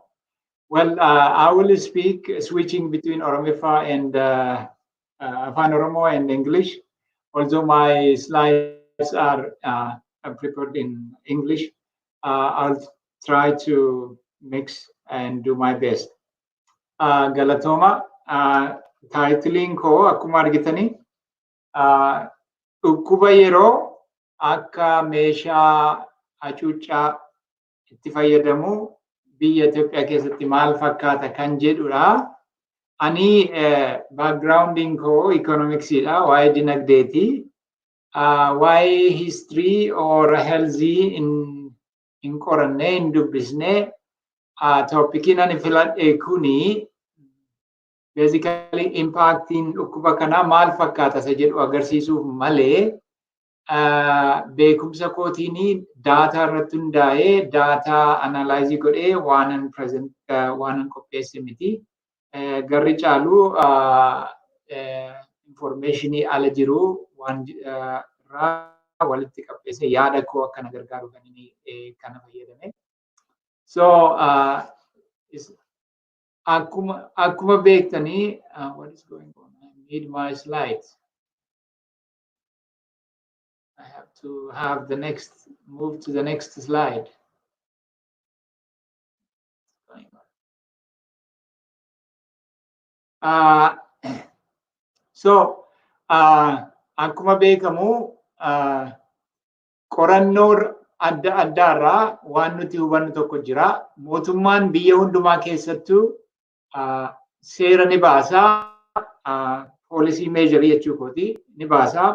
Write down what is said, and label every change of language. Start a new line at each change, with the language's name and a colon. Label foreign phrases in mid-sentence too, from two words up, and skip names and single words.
English: Well, I will speak switching between Oromifa and Afan Oromo and English, although my slides are prepared in English. I'll try to mix and do my best.
Oromo: Galatoma, titling ko akkuma argitanii dhukkuba yeroo akka meeshaa hacuuccaa itti fayyadamu biyya Itoophiyaa keessatti maal fakkaata kan jedhudha. Ani backgrounding koo economicsidha, waa'ee dinagdeeti. Waa'ee
English: history or healthy
Oromo: in qoranne hin dubbisne. Topicin ani filadhe kuni basically impacting dhukkuba kana maal fakkaata isa jedhu agarsiisuuf malee beekumsa kootiini data irratti hundaa'ee
English: data analyze
Oromo: godhee waanan qopheesse miti. Garri caalu informationii ala jiru waan irraa walitti qabbeesse yaada koo akkana gargaaru kan inni kana fayyadame.
English: So
Oromo: akkuma beektanii
English: what is going on? I need my slides. I have to have the next, move to the next slide.
Oromo: So akkuma beekamu qorannoo adda addaarraa waan nuti hubannu tokko jira. Mootummaan biyya hundumaa keessattuu seera ni baasaa, poolisii meejarii jechuu kooti ni baasaa.